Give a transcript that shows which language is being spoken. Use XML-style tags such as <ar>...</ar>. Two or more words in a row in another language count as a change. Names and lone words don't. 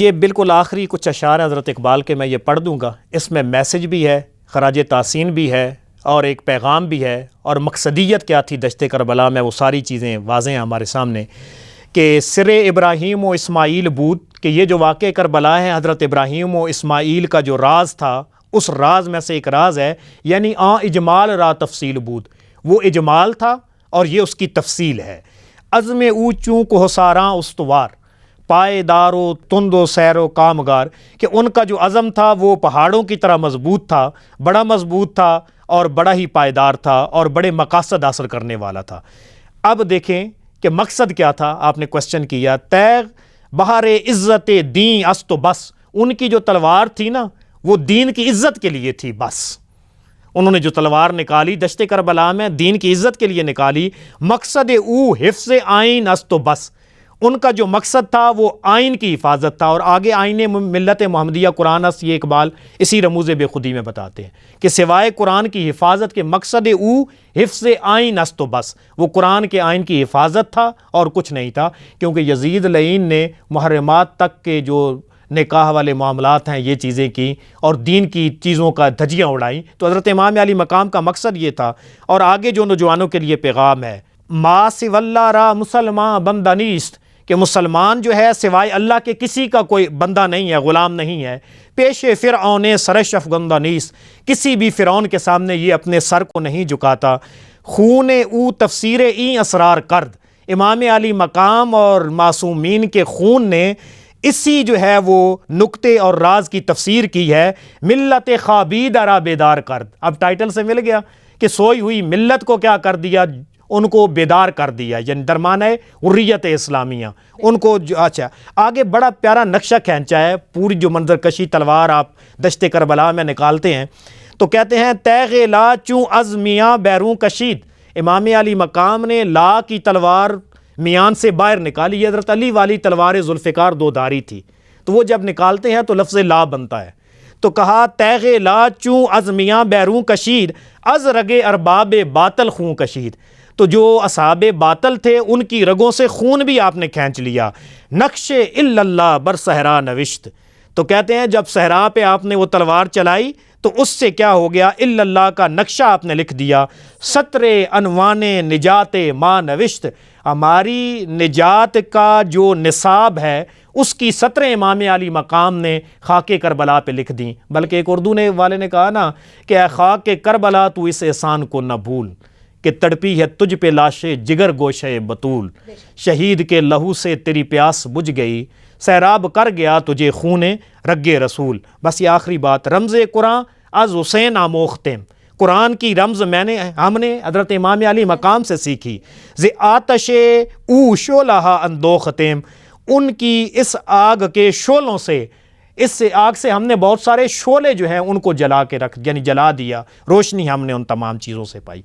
<ur>یہ بالکل آخری کچھ اشعار حضرت اقبال کے میں یہ پڑھ دوں گا، اس میں میسیج بھی ہے، خراج تحسین بھی ہے، اور ایک پیغام بھی ہے، اور مقصدیت کیا تھی دشت کربلا میں، وہ ساری چیزیں واضح ہیں ہمارے سامنے کہ</ur> <fa>سر ابراہیم و اسماعیل بود،</fa> <ur>کہ یہ جو واقعہ کربلا ہے حضرت ابراہیم و اسماعیل کا جو راز تھا، اس راز میں سے ایک راز ہے،</ur> <fa>یعنی اجمال را تفصیل بود،</fa> <ur>وہ اجمال تھا اور یہ اس کی تفصیل ہے۔</ur> <fa>عزم او چوں کوہساراں استوار، پائیدار و تند و سیر و کامگار،</fa> <ur>کہ ان کا جو عزم تھا وہ پہاڑوں کی طرح مضبوط تھا، بڑا مضبوط تھا اور بڑا ہی پائیدار تھا اور بڑے مقاصد حاصل کرنے والا تھا۔ اب دیکھیں کہ مقصد کیا تھا، آپ نے کوشچن کیا،</ur> <fa>تیغ بہار عزت دین است و بس،</fa> <ur>ان کی جو تلوار تھی نا وہ دین کی عزت کے لیے تھی بس، انہوں نے جو تلوار نکالی دشت کربلا میں دین کی عزت کے لیے نکالی۔</ur> <fa>مقصد او حفظ آئین است و بس،</fa> <ur>ان کا جو مقصد تھا وہ آئین کی حفاظت تھا، اور آگے</ur> <fa>آئین ملت محمدیہ قرآن است،</fa> <ur>یہ اقبال اسی رموز بے خودی میں بتاتے ہیں کہ سوائے قرآن کی حفاظت کے</ur> <fa>مقصد او حفظ آئین است و بس،</fa> <ur>وہ قرآن کے آئین کی حفاظت تھا اور کچھ نہیں تھا، کیونکہ یزید لعین نے محرمات تک کے جو نکاح والے معاملات ہیں یہ چیزیں کی اور دین کی چیزوں کا دھجیاں اڑائیں، تو حضرت امام علی مقام کا مقصد یہ تھا۔ اور آگے جو نوجوانوں کے لیے پیغام ہے،</ur> <fa>ما سوی اللہ را مسلمان بندہ نیست،</fa> <ur>کہ مسلمان جو ہے سوائے اللہ کے کسی کا کوئی بندہ نہیں ہے، غلام نہیں ہے۔</ur> <fa>پیش فرعون سرش افگندہ نیست،</fa> <ur>کسی بھی فرعون کے سامنے یہ اپنے سر کو نہیں جھکاتا۔</ur> <fa>خون او تفسیر این اسرار کرد،</fa> <ur>امام علی مقام اور معصومین کے خون نے اسی جو ہے وہ نکتے اور راز کی تفسیر کی ہے۔</ur> <fa>ملت خوابید ارا بیدار کرد،</fa> <ur>اب ٹائٹل سے مل گیا کہ سوئی ہوئی ملت کو کیا کر دیا، ان کو بیدار کر دیا، یعنی درمیان حریت اسلامیہ ان کو اچھا آگے بڑا پیارا نقشہ کھینچا ہے، پوری جو منظر کشی تلوار آپ دشت کربلا میں نکالتے ہیں تو کہتے ہیں تیغ</ur> <fa>لا چوں از میاں بیروں کشید،</fa> <ur>امام علی مقام نے لا کی تلوار میان سے باہر نکالی، یہ حضرت علی والی تلوار ذوالفقار دو دھاری تھی، تو وہ جب نکالتے ہیں تو لفظ لا بنتا ہے، تو کہا</ur> <fa>تیغ لا چوں از میاں بیروں کشید، از رگ ارباب باطل خون کشید،</fa> <ur>تو جو اصحاب باطل تھے ان کی رگوں سے خون بھی آپ نے کھینچ لیا۔</ur> <fa>نقش الا اللہ بر صحرا نوشت،</fa> <ur>تو کہتے ہیں جب صحرا پہ آپ نے وہ تلوار چلائی تو اس سے کیا ہو گیا، الا اللہ کا نقشہ آپ نے لکھ دیا۔</ur> <fa>سطر عنوان نجات ما نوشت،</fa> <ur>ہماری نجات کا جو نصاب ہے اس کی سطریں امام علی مقام نے خاک کربلا پہ لکھ دیں، بلکہ ایک اردو والے نے کہا نا کہ اے خاک کربلا تو اس احسان کو نہ بھول، کہ تڑپی ہے تجھ پہ لاشے جگر گوشے بطول، شہید کے لہو سے تیری پیاس بجھ گئی، سیراب کر گیا تجھے خون رگ رسول۔ بس یہ آخری بات،</ur> <fa>رمز قرآن از حسین آموختم،</fa> <ur>قرآن کی رمز ہم نے حضرت امام علی مقام سے سیکھی۔</ur> <fa>ز آتش او شعلہ اندوختم،</fa> <ur>ان کی اس آگ کے شعلوں سے، اس آگ سے ہم نے بہت سارے شعلے جو ہیں ان کو جلا کے رکھ، یعنی جلا دیا، روشنی ہم نے ان تمام چیزوں سے پائی۔</ur>